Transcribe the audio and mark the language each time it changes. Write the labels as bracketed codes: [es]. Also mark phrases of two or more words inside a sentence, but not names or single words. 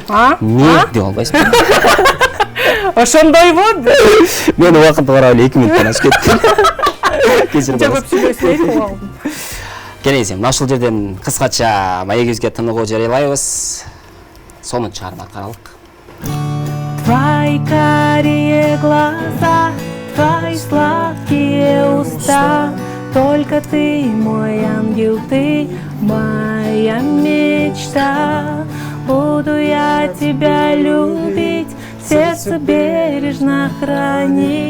[ky] Не деп албайсызбы? Ошондойбу? Мен убакытты карап эле 2 мүнөттөн ашып кеттим. Кечирип Көп сүйлөйсүң. Келеңиз, мына ушул жерден кыскача маегибизге тыныгуу жарыялайбыз. Сонун чыгарма каралык. [ru] Твои карие глаза, твои сладкие уста, только ты мой ангел, ты моя мечта. Буду я тебя любить, сердце бережно хранить.